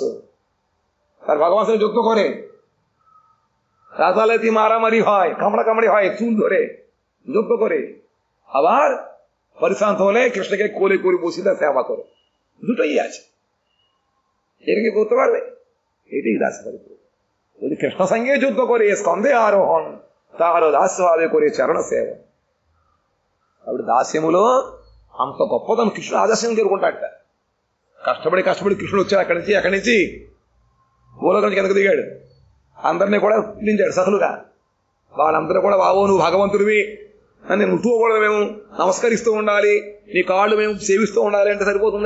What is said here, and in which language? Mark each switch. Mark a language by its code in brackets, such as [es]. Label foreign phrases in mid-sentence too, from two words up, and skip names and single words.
[bn] তার ভগবান সঙ্গে যুদ্ধ করে, রাতালাতি মারামারি হয়, কামড়াকামড়ি হয়, চুল ধরে যুদ্ধ করে, আবার পরিশান্ত হলে কৃষ্ণকে কোলে করে বসিয়ে সেবা করে। দুটোই আছে। এটা কি করতে পারবে? এটাই দাস্য পরিপূর্ণ। যদি কৃষ্ণ সঙ্গে যুদ্ধ করে স্কন্ধে আরোহণ তার দাস্য ভাবে করে চরণ সেব। [te] అప్పుడు దాస్యములో అంత గొప్పతనం కృష్ణుడు ఆదర్శం కోరుకుంటాడట। కష్టపడి కృష్ణుడు వచ్చాడు అక్కడి నుంచి గోలోకం నుంచి కిందకు దిగాడు, అందరినీ కూడా పిలిచాడు సఖలుగా। వాళ్ళందరూ కూడా బాబు నువ్వు భగవంతుడివి అని ముట్టుకోకూడదు, మేము నమస్కరిస్తూ ఉండాలి, నీ కాళ్ళు మేము సేవిస్తూ ఉండాలి అంటే సరిపోతుందా?